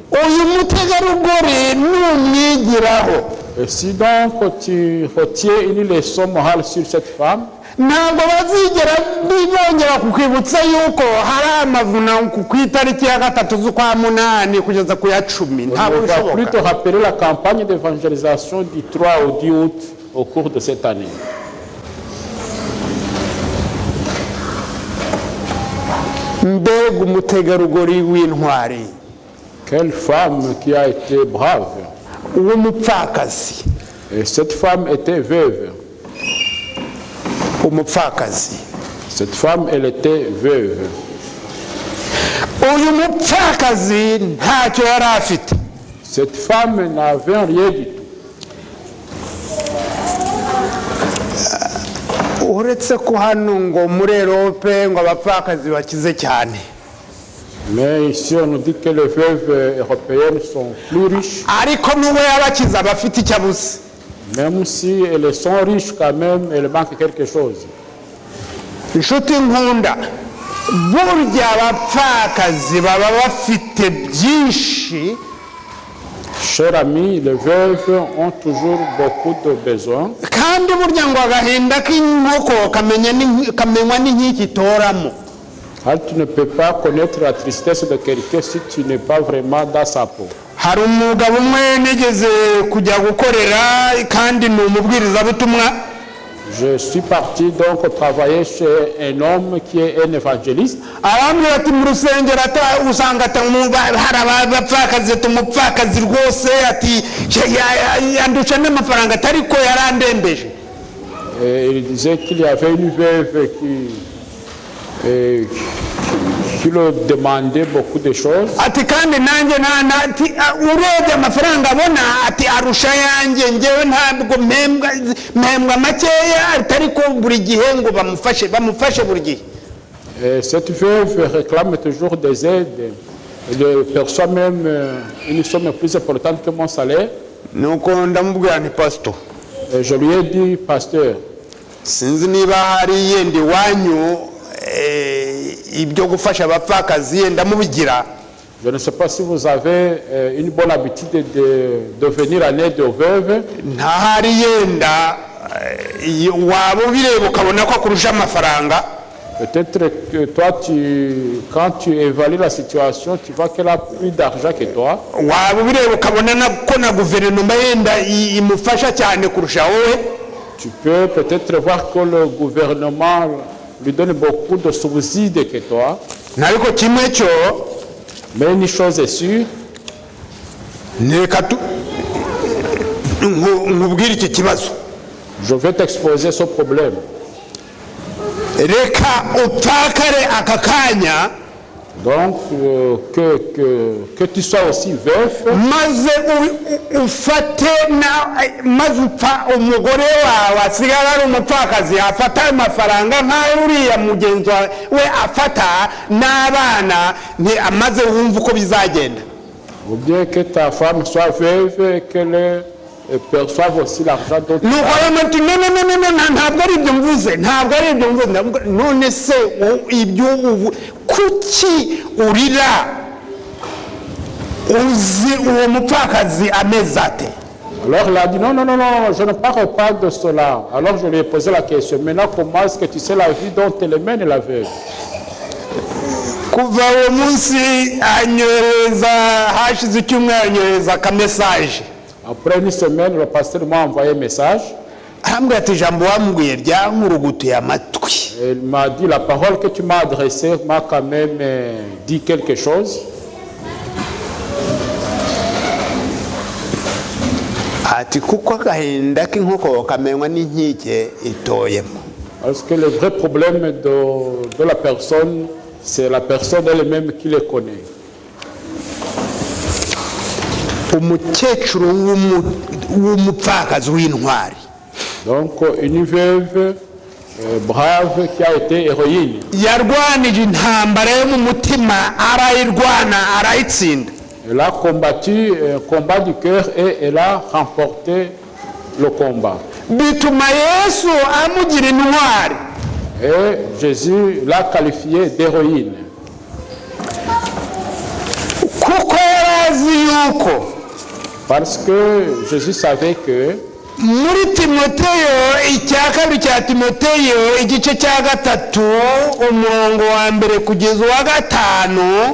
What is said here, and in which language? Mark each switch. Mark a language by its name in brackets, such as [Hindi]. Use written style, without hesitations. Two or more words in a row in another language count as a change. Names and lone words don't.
[Kinyarwanda] uyu mutegarugori numwigiraho. [French] Et si donc tu retiens une leçon morale sur cette femme, [Kinyarwanda] ntabwo bazigera bongera kukwibutsa yuko hari amavuna ku itariki ya 3 z'ukwa munani kugeza ku ya 10. [French] on ne [Kinyarwanda] ntabwo [French] va plus te [Kinyarwanda] bishoboka. [French] rappeler la campagne d'évangélisation du 3 au 10 août au cours de cette année. [Kinyarwanda] mbega umutegarugori w'intwari. [French] Quelle femme qui a été brave. [Kinyarwanda] uw'umupfakazi. [French] Et cette femme était veuve. [Kinyarwanda] umupfakazi. [French] Cette femme, elle était veuve. [Kinyarwanda] uyu mupfakazi ntacyo yari afite. [French] Cette femme n'avait rien du tout. [Kinyarwanda] uretse ko hano ngo muri Europe ngo abapfakazi bakize cyane. [French] Mais ici, on nous dit que les veuves européennes sont plus riches. [Kinyarwanda] ariko n'uwo yabakize aba afite icyo abuze. [French] Même si elles sont riches quand même, elles manquent quelque chose. [Kinyarwanda] inshuti nkunda, burya abapfakazi baba bafite byinshi. [French] Chers amis, les veuves ont toujours beaucoup de besoins. [Kinyarwanda] kandi burya ngo agahinda k'inkoko kamenywa n'inkiki itoramo. [French] Tu ne peux pas connaître la tristesse de quelqu'un si tu n'es pas vraiment dans sa peau. [Kinyarwanda] hari umugabo umwe nigeze kujya gukorera kandi ni umubwirizabutumwa. [French] Je suis parti donc travailler chez un homme qui est un évangéliste. [Kinyarwanda] arambwira ati mu rusengero usanga hari abapfakazi umupfakazi rwose ati yandusha n'amafaranga atari ko yarandembeje. [French] Et il disait qu'il y avait une veuve qui le demandait beaucoup de choses. [Kinyarwanda] ati kandi nanjye urebye amafaranga abona ati arusha yanjye ngewe ntabwo mpembwa makeya atari ko buri gihe ngo bamufashe buri gihe. [French] Cette veuve réclame toujours des aides. Elle perçoit même une somme plus importante que mon salaire. [Kinyarwanda] nuko ndamubwira nti pastor, [French] Et je lui ai dit, pasteur, [Kinyarwanda] sinzi niba hari yenda iwanyu ibyo gufasha abapfakazi yenda mubigira. [French] je ne sais pas si vous avez une bonne habitude de venir en aide aux veuves. [Kinyarwanda] ntahari yenda waba ubireba ukabona ko akurusha amafaranga. [French] Peut-être que toi, quand tu évalues la situation, tu vois qu'elle a plus d'argent que toi. [Kinyarwanda] waba ubireba ukabona ko na guverinoma yenda imufasha cyane kurusha wowe. [French] Tu peux peut-être voir que le gouvernement lui donne beaucoup de subsides que toi. [Kinyarwanda] Nariko kimwe cyo [French] Mais une chose est sûre, [Kinyarwanda] reka nkubwire iki kibazo. [French] je vais t'exposer ce problème. [Kinyarwanda] Reka upfakare aka kanya [French] Donc, que tu sois aussi veuf, [Kinyarwanda] maze ufate maze upfa umugore wawe asigara ari umupfakazi afata ayo mafaranga nk'ayo uriya mugenzi we afata n'abana amaze wumva uko bizagenda. [French] ou bien que ta femme soit veuve et qu'elle perçoive aussi l'argent dont tu as. [Kinyarwanda] Ntabwo ari ibyo mvuze, ntabwo ari ibyo mvuze. None se ibyo kuki urira uzi uwo mupfakazi ameze ate? [French] Alors il a dit non, je ne parle pas de cela. Alors je lui ai posé la question, maintenant comment est-ce que tu sais la vie dont elle mène la veuve? [Kinyarwanda] Kuva uwo munsi anyohereza hashize icyumweru anyohereza akamesaje. [French] Après une semaine, le pasteur m'a envoyé un message. [Kinyarwanda] Arambwira ati ijambo wambwiye ryankurugutuye amatwi. [French] Il m'a dit la parole que tu m'as adressée m'a quand même dit quelque chose. [Kinyarwanda] Ati kuko agahinda k'inkoko kamenywa n'inkike itoyemo. [French] Parce que le vrai problème de la personne, c'est la personne elle-même qui le connaît. [Kinyarwanda] Umukecuru w'umupfakazi w'intwari. [French] Donc une veuve brave qui a été héroïne. [Kinyarwanda] Yarwanije intambara yo mu mutima arayirwana arayitsinda. [French] Elle a combattu un combat du cœur et elle a remporté le combat. [Kinyarwanda] Bituma Yesu amugira intwari. [French] Et Jésus l'a qualifiée d'héroïne. [Kinyarwanda] Kuko yarazi yuko [French] Parce que Jésus savait que [Kinyarwanda] muri Timoteyo icya kabiri cya Timoteyo igice cya gatatu umurongo wa mbere kugeza uwa gatanu